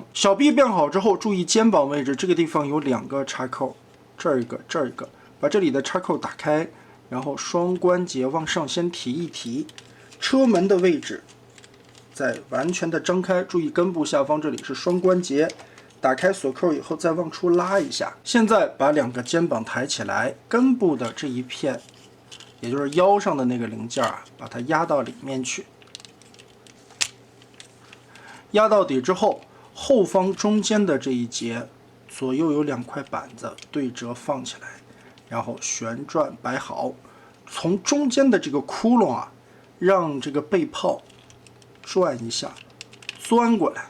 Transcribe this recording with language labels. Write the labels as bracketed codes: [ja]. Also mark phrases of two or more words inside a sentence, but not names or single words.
[zh] 小臂變好之後，注意肩膀位置這個地方有2個插扣，這兒一個，這兒一個，把這裡的插扣打開，然後雙關節往上先提一提，車門的位置再完全的张開，注意根部下方這裡是雙關節，打開鎖扣以後再往出拉一下。現在把2個肩膀抬起來，根部的這一片，也就是腰上的那個零件啊，把它压到裡面去。压到底之後，後方中間的這一节左右有2塊板子對折放起来，然後旋轉擺好，從中間的這個窟窿啊，讓這個背炮轉一下，鑽過來。